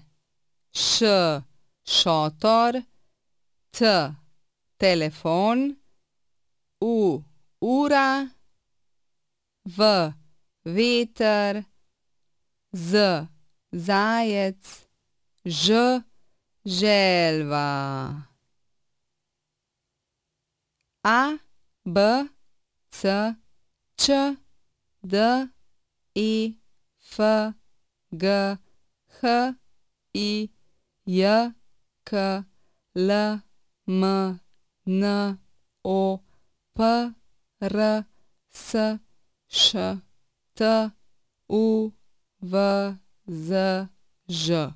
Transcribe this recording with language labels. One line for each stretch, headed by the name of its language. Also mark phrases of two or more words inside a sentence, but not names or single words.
Slovenian: Š, šotor. T, telefon. U, ura. V, veter. Z, zajec. Ž, želva. A, B, C, Č, D, E, F, G, H, I, J, K, L, M, N, O, P, R, S, Š, T, U, V, Z, Ž.